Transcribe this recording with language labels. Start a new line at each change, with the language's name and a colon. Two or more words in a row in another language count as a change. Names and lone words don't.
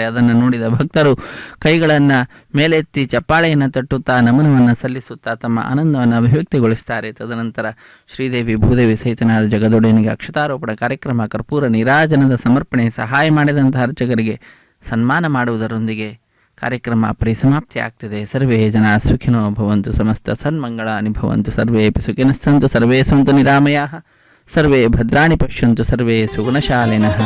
Kannada: ಅದನ್ನು ನೋಡಿದ ಭಕ್ತರು ಕೈಗಳನ್ನು ಮೇಲೆತ್ತಿ ಚಪ್ಪಾಳೆಯನ್ನು ತಟ್ಟುತ್ತಾ ನಮನವನ್ನು ಸಲ್ಲಿಸುತ್ತಾ ತಮ್ಮ ಆನಂದವನ್ನು ಅಭಿವ್ಯಕ್ತಿಗೊಳಿಸುತ್ತಾರೆ. ತದನಂತರ ಶ್ರೀದೇವಿ ಭೂದೇವಿ ಸಹಿತನಾದ ಜಗದೊಡೆಯನಿಗೆ ಅಕ್ಷತಾರೋಪಣ ಕಾರ್ಯಕ್ರಮ, ಕರ್ಪೂರ ನೀರಾಜನದ ಸಮರ್ಪಣೆ, ಸಹಾಯ ಮಾಡಿದಂತಹ ಅರ್ಚಕರಿಗೆ ಸನ್ಮಾನ ಮಾಡುವುದರೊಂದಿಗೆ ಕಾರ್ಯಕ್ರಮ ಪರಿಸಮಾಪ್ತಿ ಆಗ್ತದೆ.
Sanskrit: ಸರ್ವೇ ಜನ ಸುಖಿನೋ ಭವಂತು, ಸಮಸ್ತ ಸನ್ಮಂಗಳಾನಿ ಭವಂತು, ಸರ್ವೇಪಿ ಸುಖಿನಸ್ಸಂತು, ಸರ್ವೇ ಸಂತು ನಿರಾಮಯಾಃ, ಸರ್ವೇ ಭದ್ರಾಣಿ ಪಶ್ಯಂತು, ಸರ್ವೇ ಸುಗುಣಶಾಲಿನಃ.